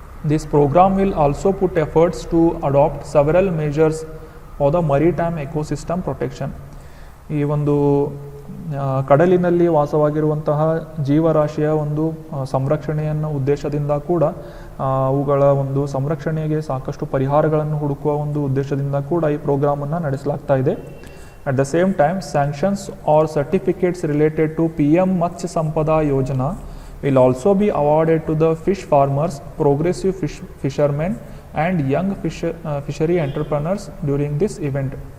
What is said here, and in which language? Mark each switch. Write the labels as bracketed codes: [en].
[en] This program will also put efforts to adopt several measures for the maritime ecosystem protection. [kn] ಈ ಒಂದು ಕಡಲಿನಲ್ಲಿ ವಾಸವಾಗಿರುವಂತಹ ಜೀವರಾಶಿಯ ಒಂದು ಸಂರಕ್ಷಣೆಯನ್ನು ಉದ್ದೇಶದಿಂದ ಕೂಡ ಅವುಗಳ ಒಂದು ಸಂರಕ್ಷಣೆಗೆ ಸಾಕಷ್ಟು ಪರಿಹಾರಗಳನ್ನು ಹುಡುಕುವ ಒಂದು ಉದ್ದೇಶದಿಂದ ಕೂಡ ಈ ಪ್ರೋಗ್ರಾಮನ್ನು ನಡೆಸಲಾಗ್ತಾ ಇದೆ. [en] At the same time, sanctions or certificates related to PM Matsya Sampada Yojana will also be awarded to the fish farmers, progressive fishermen and young fishery entrepreneurs during this event.